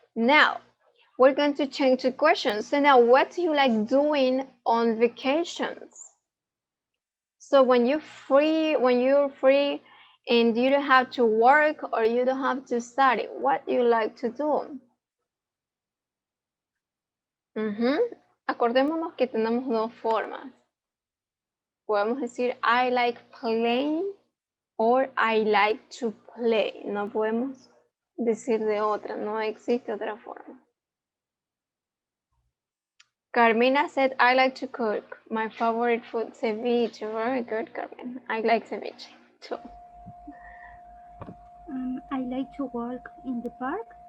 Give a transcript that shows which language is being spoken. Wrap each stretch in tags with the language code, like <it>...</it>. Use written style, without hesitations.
<en>Now, we're going to change the question. So now, what do you like doing on vacations? So when you're free and you don't have to work or you don't have to study, what do you like to do?</en> <es>Acordémonos que tenemos 2 formas. Podemos decir</es> <en>I like playing or I like to play.</en> <es>No podemos decir de otra, no existe otra forma.</es> <en>Carmina said I like to cook. My favorite food, ceviche. Very good, Carmen. I like ceviche too. I like to walk in the park.</en>